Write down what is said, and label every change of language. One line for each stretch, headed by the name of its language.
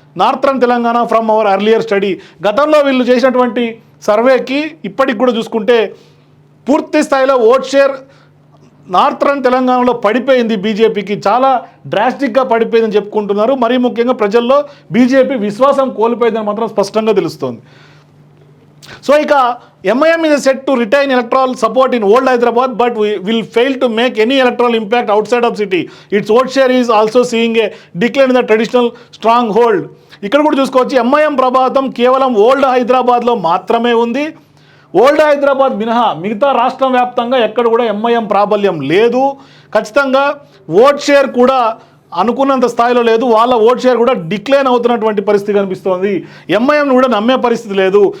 English: Northern Telangana from our earlier study.
Telugu: గతంలో వీళ్ళు చేసినటువంటి సర్వేకి ఇప్పటికి కూడా చూసుకుంటే పూర్తి స్థాయిలో ఓట్ షేర్ నార్థరన్ తెలంగాణలో పడిపోయింది, బీజేపీకి చాలా డ్రాస్టిక్గా పడిపోయిందని చెప్పుకుంటున్నారు. మరీ ముఖ్యంగా ప్రజల్లో బీజేపీ విశ్వాసం కోల్పోయిందని మాత్రం స్పష్టంగా తెలుస్తోంది. సో ఇక
English: MIM is set to retain electoral support in old Hyderabad but will fail to make any electoral impact outside of city. Its vote share is also seeing a decline in the traditional stronghold.
Telugu: ఇక్కడ కూడా చూసుకోవచ్చు MIM ప్రభావం కేవలం old హైదరాబాద్లో మాత్రమే ఉంది. Old Hyderabad మినహా మిగతా రాష్ట్రం వ్యాప్తంగా ఎక్కడ కూడా ఎంఐఎం ప్రాబల్యం లేదు. ఖచ్చితంగా ఓట్ షేర్ కూడా అనుకున్నంత స్థాయిలో లేదు. వాళ్ళ ఓట్ షేర్ కూడా డిక్లైన్ అవుతున్నటువంటి పరిస్థితి కనిపిస్తోంది. ఎంఐఎంను కూడా నమ్మే పరిస్థితి లేదు.